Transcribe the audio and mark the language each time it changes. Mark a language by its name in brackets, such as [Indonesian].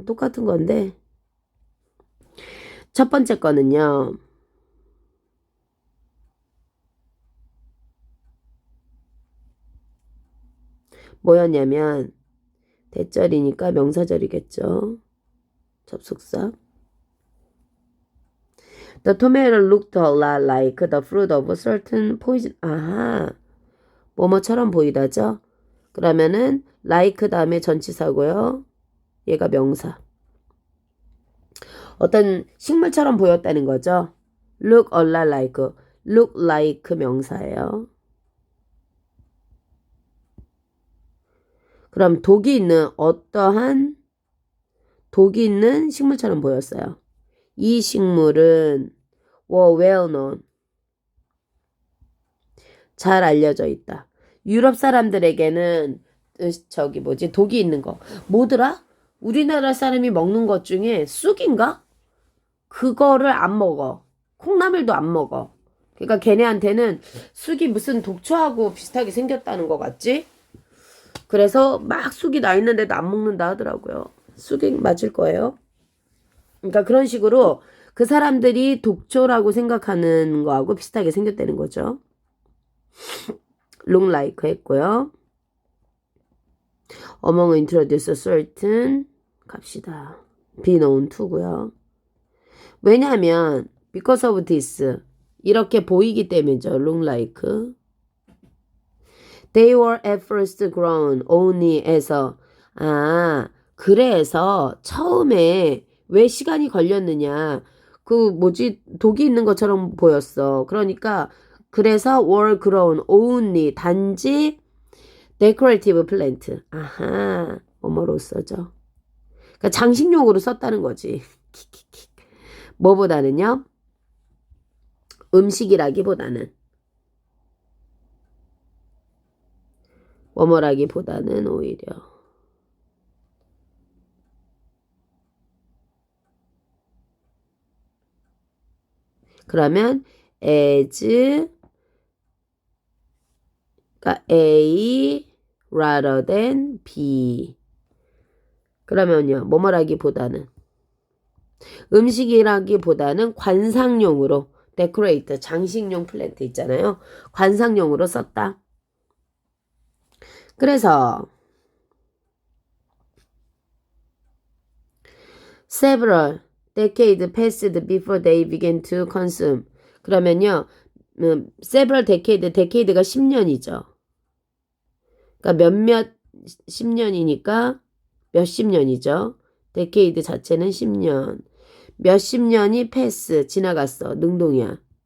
[Korean] 똑같은 건데 첫 번째 거는요. 뭐였냐면 대절이니까 명사절이겠죠. 접속사. [English] The tomato looked a lot like the fruit of a certain poison. [Korean] 아하. 뭐뭐처럼 보이다죠? 그러면은 like 다음에 전치사고요. 얘가 명사. 어떤 식물처럼 보였다는 거죠. [English] look a lot like. look like [Korean] 명사예요. 그럼 독이 있는 어떠한 독이 있는 식물처럼 보였어요. 이 식물은 [English] well known. [Korean] 잘 알려져 있다. 유럽 사람들에게는 독이 있는 거. 뭐더라? 우리나라 사람이 먹는 것 중에 쑥인가? 그거를 안 먹어. 콩나물도 안 먹어. 그러니까 걔네한테는 쑥이 무슨 독초하고 비슷하게 생겼다는 것 같지? 그래서 막 쑥이 나 있는데도 안 먹는다 하더라고요. 쑥이 맞을 거예요. 그러니까 그런 식으로 그 사람들이 독초라고 생각하는 거하고 비슷하게 생겼다는 거죠. [English] look like [Korean] 했고요. [English] among introduce certain [Korean] 갑시다. [English] be known to고요. [Korean] 왜냐하면 [English] because of this [Korean] 이렇게 보이기 때문이죠. [English] look like. They were at first grown only에서 [Korean] 그래서 처음에 왜 시간이 걸렸느냐. 독이 있는 것처럼 보였어. 그러니까 그래서 [English] were grown only [Korean] 단지 [English] decorative plant. [Korean] 아하. 뭐뭐로써죠. 그러니까 장식용으로 썼다는 거지. 뭐보다는요? 음식이라기보다는 뭐뭐라기보다는 오히려 그러면 as 그러니까 [English] A rather than B [Korean] 그러면요 뭐뭐라기보다는 음식이라기보다는 관상용으로 decorate 장식용 플랜트 있잖아요. 관상용으로 썼다. 그래서 [English] several decades passed before they began to consume. [Korean] 그러면요, several decade가 10년이죠. 그러니까 몇몇 10년이니까 몇십 년이죠. decade 자체는 10년. 몇십 년이 pass 지나갔어. 능동이야.